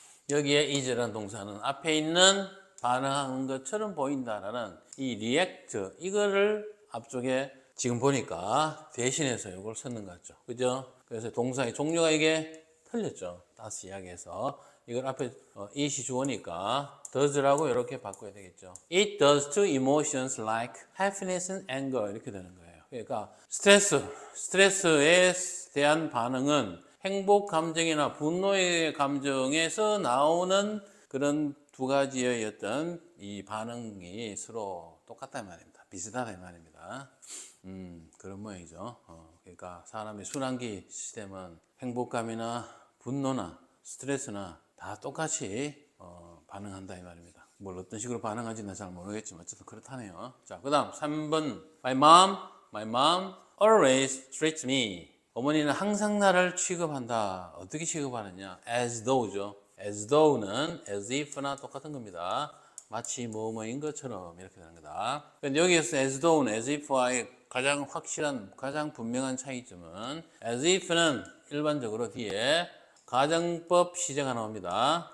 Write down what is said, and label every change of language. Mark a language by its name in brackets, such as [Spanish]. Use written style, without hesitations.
[Korean] 여기에 is라는 동사는 앞에 있는 반응하는 것처럼 보인다라는 이 react 이거를 앞쪽에 지금 보니까 대신해서 이걸 썼는 것 같죠. 그죠? 그래서 동사의 종류가 이게 틀렸죠. 다시 이야기해서 이걸 앞에 it이 주어니까 does라고 이렇게 바꿔야 되겠죠. [English] It does to emotions like happiness and anger [Korean] 이렇게 되는 거예요. 그러니까 스트레스에 대한 반응은 행복 감정이나 분노의 감정에서 나오는 그런 두 가지의 어떤 이 반응이 서로 똑같다 말입니다. 비슷하다 말입니다. 그런 모양이죠. 그러니까 사람의 순환기 시스템은 행복감이나 분노나 스트레스나 다 똑같이 반응한다 이 말입니다. 뭘 어떤 식으로 반응하지는 잘 모르겠지만 어쨌든 그렇다네요. 자, 그 다음 3번 [English] My mom always treats me. [Korean] 어머니는 항상 나를 취급한다. 어떻게 취급하느냐? As though죠. As though는 as if나 똑같은 겁니다. 마치 뭐뭐인 것처럼 이렇게 되는 거다. 근데 여기에서 as though는 as if와의 가장 확실한, 가장 분명한 차이점은 as if는 일반적으로 뒤에 가정법 시제가 나옵니다.